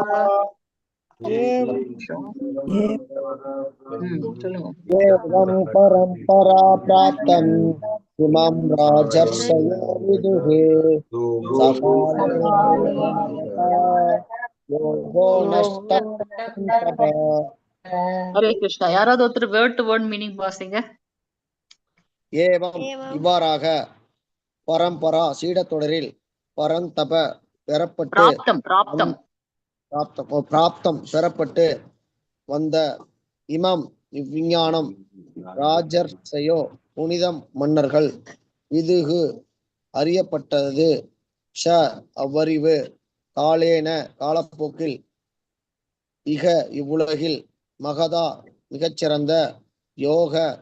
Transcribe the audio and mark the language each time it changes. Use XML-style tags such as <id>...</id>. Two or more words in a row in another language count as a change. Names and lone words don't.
<sa>एवं परम्परा प्राप्तम् इमं राजर्षयो विदुः सकाले योगो नष्टः परन्तप</sa> <ta>ஹரே கிருஷ்ணா. யாராவது ஒருத்தர்</ta> <en>word to word meaning</en> <ta>வாசிங்க. ஏவம் இவ்வாறாக பரம்பரா சீடத்தொடரில் பரந்தப பெறப்பட்டு</ta> <sa>प्राप्तम् प्राप्तम्</sa> <ta>பிராப்தம் பெறப்பட்டு வந்த இமம் இவ்விஞ்ஞானம் ராஜர்ஷயோ புனிதம் மன்னர்கள் விதுகு அறியப்பட்டது ஷ அவ்வறிவு காலேன காலப்போக்கில் இக இவ்வுலகில் மகதா மிகச்சிறந்த யோக</ta>